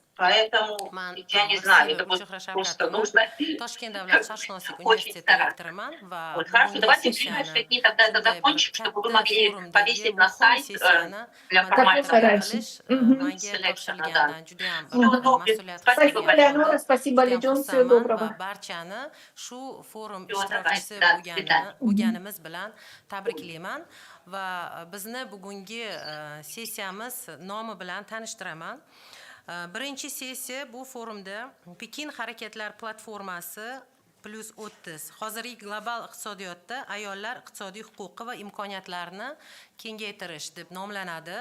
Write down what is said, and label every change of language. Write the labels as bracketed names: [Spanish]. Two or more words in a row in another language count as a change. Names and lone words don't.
[Russian] Поэтому, я не знаю, это просто нужно очень стараться. Вот, хорошо, давайте в ближайшие дни тогда это закончим, чтобы вы могли повесить на сайт для формального селекшена. Да. Всего доброго. Спасибо большое. Спасибо, Али Джон, всего доброго. [Uzbek] Va bizni bugungi sessiyamiz nomi bilan tanishtiraman. Birinchi sessiya bu forumda Pekin harakatlar platformasi plus 30 hozirgi global iqtisodiyotda ayollar iqtisodiy huquqi va imkoniyatlarini kengaytirish deb nomlanadi.